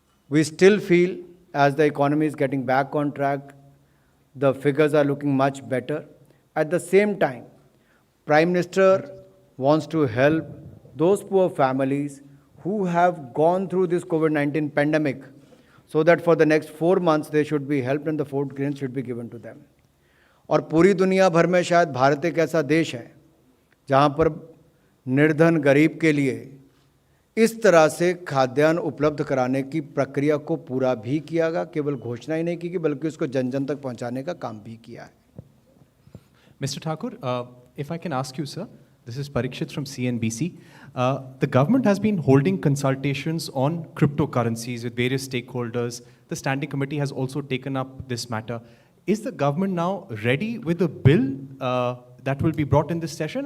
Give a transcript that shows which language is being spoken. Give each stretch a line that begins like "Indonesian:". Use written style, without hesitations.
English: We still feel as the economy is getting back on track, the figures are looking much better. At the same time, Prime Minister wants to help those poor families who have gone through this COVID-19 pandemic so that for the next 4 months they should be helped and the food grains should be given to them.
Hindi: और पूरी दुनिया भर में शायद भारत एक ऐसा देश है जहाँ पर निर्धन गरीब के लिए इस तरह से खाद्यान्न उपलब्ध कराने की प्रक्रिया को पूरा भी किया गया, केवल घोषणा ही नहीं की बल्कि उसको जन जन तक पहुँचाने का काम भी किया है।
English: Mr. Thakur, if I can ask you, sir, this is Parikshit from CNBC. The government has been holding consultations on cryptocurrencies with various stakeholders. The Standing Committee has also taken up this matter. Is the government now ready with a bill that will be brought in this session?